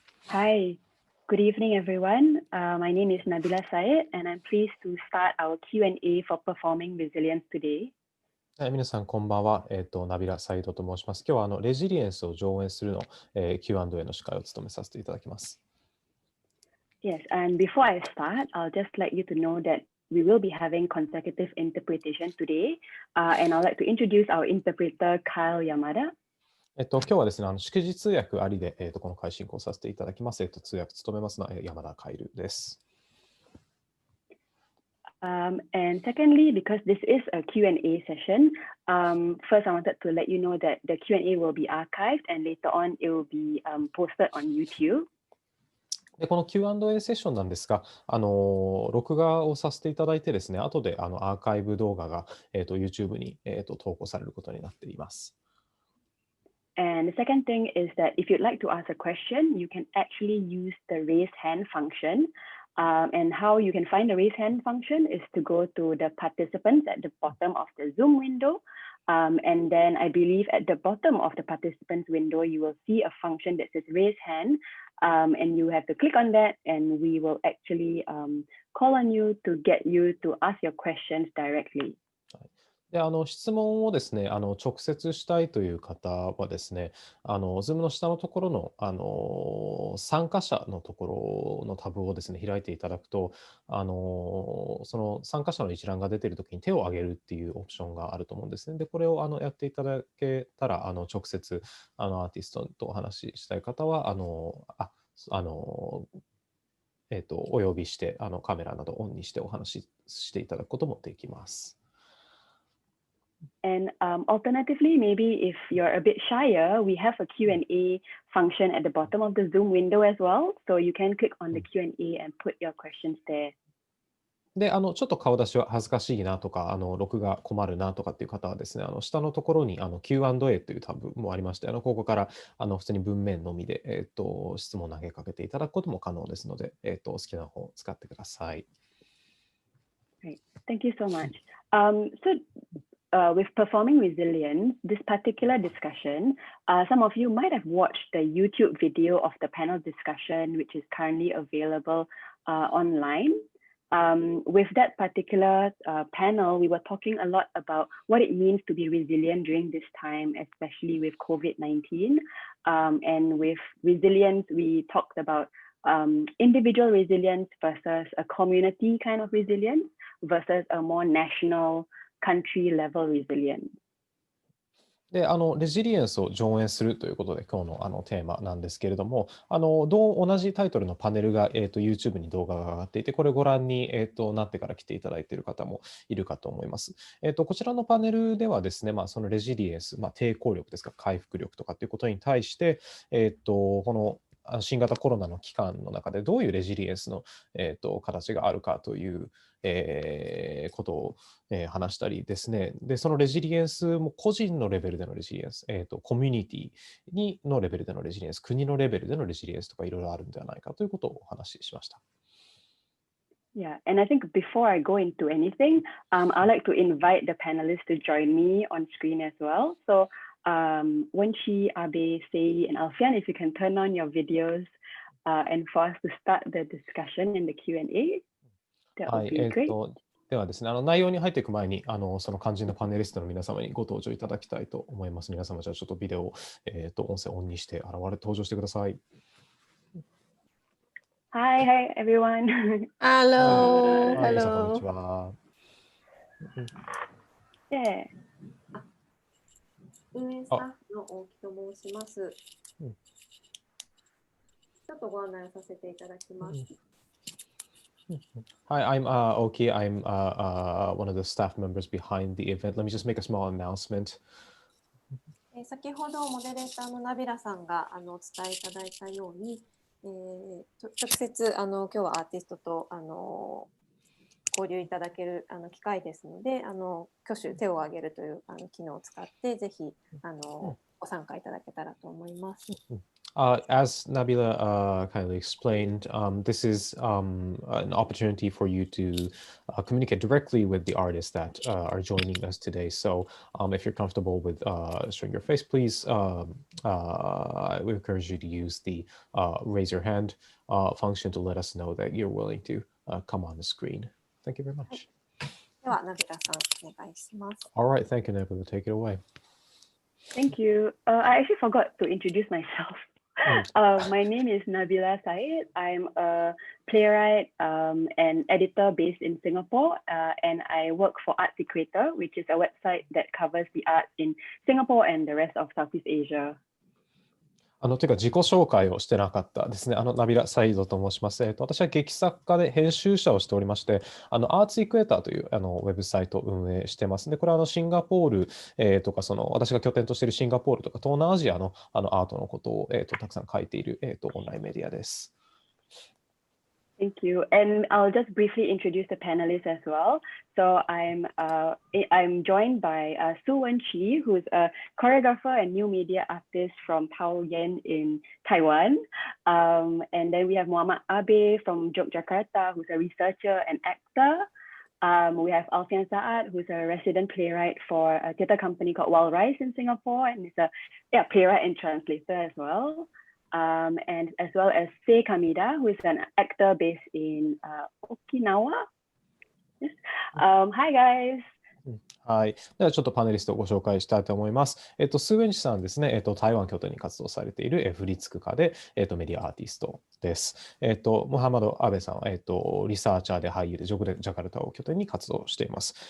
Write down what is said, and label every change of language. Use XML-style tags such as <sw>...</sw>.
<en>Hi, good evening, everyone. My name is Nabilah and I'm pleased to start our Q&A for performing resilience today.</en> <ja>皆さん、こんばんは。ナビラ・サイドと申します。今日はレジリエンスを上演するの、Q&A の司会を務めさせていただきます。</ja> <en>Yes, and before I start, I'll just let you to know that we will be having consecutive interpretation today, and I'd like to introduce our interpreter, Kyle Yamada.</en> <ja>今日はですね、祝日通訳ありで、この会進行させていただきます。通訳務めますのは山田カイルです。</ja> <en>And secondly, because this is a Q&A session, first I wanted to let you know that the Q&A will be archived and later on it will be posted on YouTube.</en> <ja>でこの Q&A セッションなんですが、録画をさせていただいてですね、後でアーカイブ動画が、YouTube に、投稿されることになっています。</ja> <en>And the second thing is that if you'd like to ask a question, you can actually use the raise hand function. And how you can find the raise hand function is to go to the participants at the bottom of the Zoom window. And then I believe at the bottom of the participants window, you will see a function that says raise hand. And you have to click on that and we will actually call on you to get you to ask your questions directly.</en> <ja>で質問をですね、直接したいという方はですね、Zoom の下のところの、参加者のところのタブをですね、開いていただくと、その参加者の一覧が出ているときに手を挙げるっていうオプションがあると思うんですね。で、これをやっていただけたら、直接アーティストとお話ししたい方は、お呼びして、カメラなどオンにしてお話ししていただくこともできます。</ja> <en>And alternatively, maybe if you're a bit shyer, we have a Q&A function at the bottom of the Zoom window as well. So you can click on the Q&A and put your questions there.</en> <ja>で、ちょっと顔出しは恥ずかしいなとか、録画困るなとかっていう方はですね、下のところにQ&A というタブもありまして、ここから普通に文面のみで、質問を投げかけていただくことも可能ですので、お好きな方を使ってください。</ja> <en>Great. Thank you so much. With performing resilience, this particular discussion, some of you might have watched the YouTube video of the panel discussion, which is currently available online. With that particular panel, we were talking a lot about what it means to be resilient during this time, especially with COVID-19. And with resilience, we talked about individual resilience versus a community kind of resilience versus a more national country level resilience.</en> <ja>で、レジリエンスを上演するということで、今日のテーマなんですけれども、同じタイトルのパネルが、YouTube に動画が上がっていて、これをご覧に、なってから来ていただいている方もいるかと思います。こちらのパネルではですね、そのレジリエンス、抵抗力ですか、回復力とかっていうことに対して、この新型コロナの期間の中でどういうレジリエンスの、形があるかという、ことを、話したりですね。で、そのレジリエンスも個人のレベルでのレジリエンス、コミュニティのレベルでのレジリエンス、国のレベルでのレジリエンスとかいろいろあるんではないかということをお話ししました。</ja> <en>Yeah, and I think before I go into anything, I'd like to invite the panelists to join me on screen as well. So, Su-Wenchi, Abe, Sei, and Alfian, if you can turn on your videos and for us to start the discussion in the Q&A, that would be great.</en> <ja>ではですね、内容に入っていく前に、その肝心のパネリストの皆様にご登場いただきたいと思います。皆様、じゃあちょっとビデオ、音声オンにして登場してください。</ja> <en>Hi, everyone. Hello.</en> <ja>はい、皆さん、こんにちは。運営スタッフの大木と申します。ちょっとご案内させていただきます。</ja> <en>Hi, I'm Oki. I'm one of the staff members behind the event. Let me just make a small announcement.</en> <ja>先ほどモデレーターのナビラさんがお伝えいただいたように、直接今日はアーティストと交流いただける機会ですので、挙手手を挙げるという機能を使ってぜひご参加いただけたらと思います。</ja> <en>As Nabila kindly explained, this is an opportunity for you to communicate directly with the artists that are joining us today. So if you're comfortable with showing your face, please, I would encourage you to use the raise your hand function to let us know that you're willing to come on the screen. Thank you very much.</en> <ja>では、ナビラさん、お願いします。</ja> <en>All right, thank you, Nabila. Take it away. Thank you. I actually forgot to introduce myself. My name is Nabilah Said. I'm a playwright and editor based in Singapore, and I work for Arts Equator, which is a website that covers the arts in Singapore and the rest of Southeast Asia.</en> <ja>というか自己紹介をしてなかったですね。ナビラ・サイドと申します。私は劇作家で編集者をしておりまして、アーツ・イクエーターというウェブサイトを運営してます。で、これはシンガポール、とか、私が拠点としているシンガポールとか、東南アジアのアートのことを、たくさん書いている、オンラインメディアです。</ja> <en>Thank you. And I'll just briefly introduce the panelists as well. So I'm joined by Su-Wenchi, who's a choreographer and new media artist from Taoyuan in Taiwan. And then we have Mohammad Abe from Jejak-旅, who's a researcher and actor. We have Alfian Saad, who's a resident playwright for a theatre company called Wild Rice in Singapore, and is a playwright and translator as well. And as well as Kamida, who is an actor based in Okinawa. Yes. Hi, guys.</en> <ja>はい。ではちょっとパネリストをご紹介したいと思います。スーエンチさんですね、台湾拠点に活動されている振付家で、メディアアーティストです。モハマド・アベさんは、リサーチャーで俳優でジャカルタを拠点に活動しています。</ja>